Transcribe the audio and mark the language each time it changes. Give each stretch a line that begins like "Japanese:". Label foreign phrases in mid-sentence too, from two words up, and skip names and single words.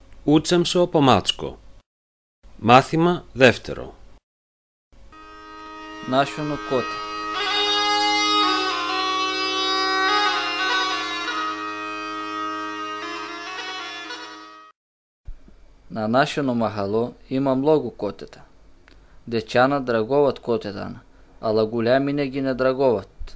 Bulgarian: Učem se o pomacko.
Greek: Μάθημα δεύτερο.
Bulgarian: Нашано коте. На нашено махало има много котета. Дечана драговат котетана, ала голями не ги не драговат.